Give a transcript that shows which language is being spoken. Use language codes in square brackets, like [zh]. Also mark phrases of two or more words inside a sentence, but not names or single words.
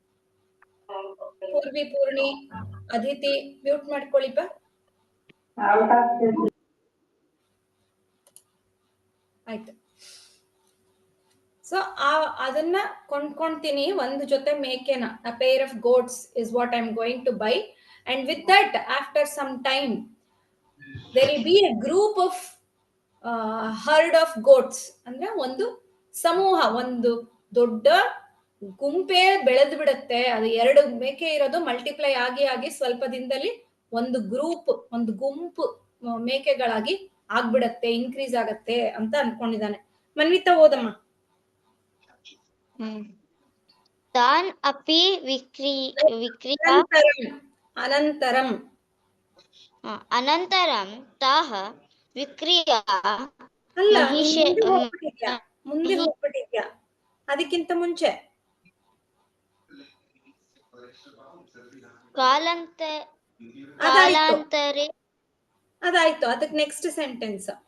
[kn] ಪೂರ್ಣಿ, ಅದಿತಿ ಮ್ಯೂಟ್ ಮಾಡ್ಕೊಳ್ಳಿಪ್ಪ. ಆಯ್ತು. ಸೊ ಅದನ್ನ ಕೊಂಡ್ಕೊಂತೀನಿ, ಒಂದು ಜೊತೆ ಮೇಕೆನ, [en] a pair of goats is what I am going to buy. and with that after some time there will be a group of herd of goats, [kn] ಅಂದ್ರೆ ಒಂದು ಸಮೂಹ, ಒಂದು ದೊಡ್ಡ ಗುಂಪೇ ಬೆಳೆದು ಬಿಡುತ್ತೆ. ಅದು 2 ಮೇಕೆ ಇರೋದು ಮಲ್ಟಿಪ್ಲೈ ಆಗಿ ಆಗಿ ಸ್ವಲ್ಪ ದಿನದಲ್ಲಿ ಒಂದು ಗ್ರೂಪ್, ಒಂದು ಗುಂಪು ಮೇಕೆಗಳಾಗಿ ಆಗ್ಬಿಡತ್ತೆ, ಇನ್ಕ್ರೀಸ್ ಆಗತ್ತೆ ಅಂತ ಅನ್ಕೊಂಡಿದ್ದಾನೆ. ಮನ್ವಿತಾ ಓದಮ್ಮ. [sa] ತಾನ್ ಅಪಿ ವಿಕ್ರಿಯ ಅನಂತರಂ ಅನಂತರಂ ತಾಹ ವಿಕ್ರಿಯ [kn] ಅಲ್ಲ, [sa] ಮಹಿಷ- [kn] ಮುಂದೆ ಹೋಗ್ಬಿಟ್ಟಿದ್ಯಾ, ಅದಕ್ಕಿಂತ ಮುಂಚೆ [sa] ಕಾಲಾಂತರೆ [kn] ಅದಾಯ್ತು. ಅದಕ್ಕೆ [en] next sentence.